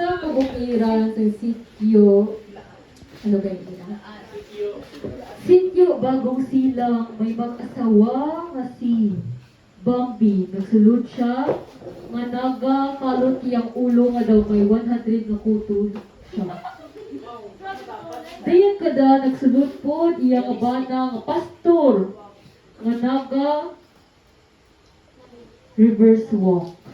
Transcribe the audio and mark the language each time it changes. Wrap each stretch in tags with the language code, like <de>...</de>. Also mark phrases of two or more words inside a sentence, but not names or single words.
<hil>bukira sa sityo.</hil> <tl>Ano ba yun?</tl> <hil>Sityo bagong silang may mag-asawa nga si Bambi. Nagsulod siya nga naga kalot iyang ulo nga daw may 100 nga kuto siya. Dayon kada nagsulod po iyang abana nga pastor nga naga</hil> <en>reverse walk.</en>